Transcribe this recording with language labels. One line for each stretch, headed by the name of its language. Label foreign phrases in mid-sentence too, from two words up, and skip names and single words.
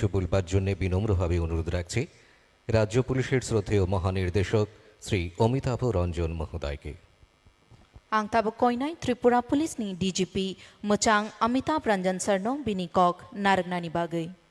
Bangla: বলবার জন্য বিনম্রভাবে অনুরোধ রাখছি রাজ্য পুলিশের শ্রদ্ধেয় মহানির্দেশক শ্রী অমিতাভ রঞ্জন মহোদয়কে।
Bodo: आं ताबुक कइनाय त्रिपुरा पुलिसनि डिजिपि मोचां अमिताभ रंजन सरनो बिनि कक नारगनानि बागै।